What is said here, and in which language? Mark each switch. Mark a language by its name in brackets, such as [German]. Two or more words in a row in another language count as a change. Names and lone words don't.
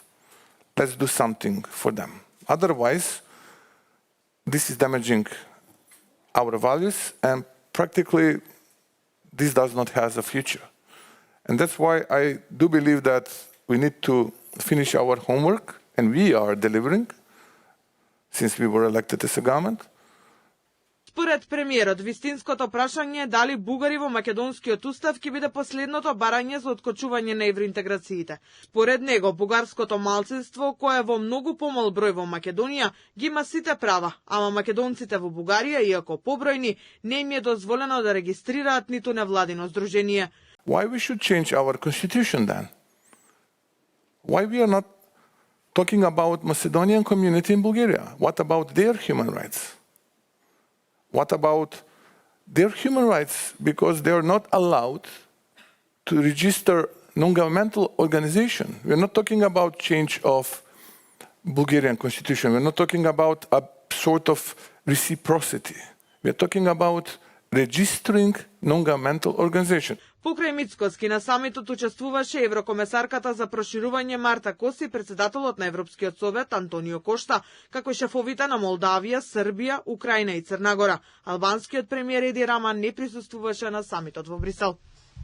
[English] Let's do something for them. Otherwise, this is damaging our values and practically this does not have a future. And that's why I do believe that we need to finish our homework, and we are delivering since we were elected as a government. [Macedonian] Според премиерот, вистинското прашање е дали бугари во македонскиот устав ќе биде последното барање за откочување на евроинтеграциите. Според него, бугарското малцинство, кое е во многу помал број во Македонија, ги има сите права, ама македонците во Бугарија, иако побројни, не им е дозволено да регистрираат ниту невладино здружение. [English] Why we should change our constitution then? Why we are not talking about Macedonian community in Bulgaria? What about their human rights? What about their human rights? Because they are not allowed to register non-governmental organization. We're not talking about change of Bulgarian constitution. We're not talking about a sort of reciprocity. We're talking about registering non-governmental organization. [Macedonian] Покрај Мицкоски на самитот учествуваше еврокомесарката за проширување Марта Коси, председателот на Европскиот совет Антонио Кошта, како и шефовите на Молдавија, Србија, Украина и Црна Гора. Албанскиот премиер Еди Рама не присуствуваше на самитот во Брисел.